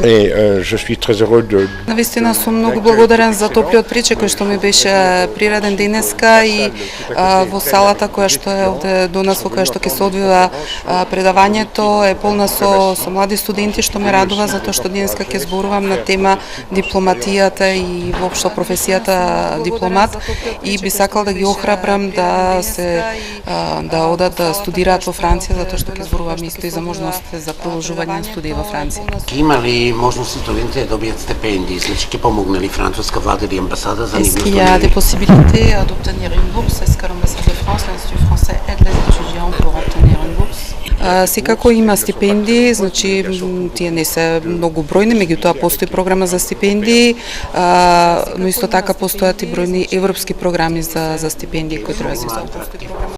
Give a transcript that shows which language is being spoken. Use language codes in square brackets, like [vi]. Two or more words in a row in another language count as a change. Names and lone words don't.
[mk] Навистина сум многу благодарен за топлиот причек кој што ми беше приреден денеска и во салата која што е овде до нас, во која што ќе се одвива предавањето, е полна со млади студенти, што ме радува затоа што денеска ќе зборувам на тема дипломатијата и воопшто професијата дипломат, и би сакал да ги охрабрам да одат да студираат во Франција, затоа што ќе зборувам исто и за можностите за продолжување на студии во Франција. Има ли можност студентите да добијат стипендии? Значи ќе помогне ли француска влада или амбасада за нивното? [fr] Est-ce qu'il y a des possibilités d'obtenir une bourse? Est-ce que l'ambassade de France, l'Institut français aide les étudiants pour obtenir une bourse? [mk] Секако има стипендии, значи тие не се многу бројни, меѓутоа постои програма за стипендии, но исто така постојат и бројни европски програми за стипендии кои треба да се използваат.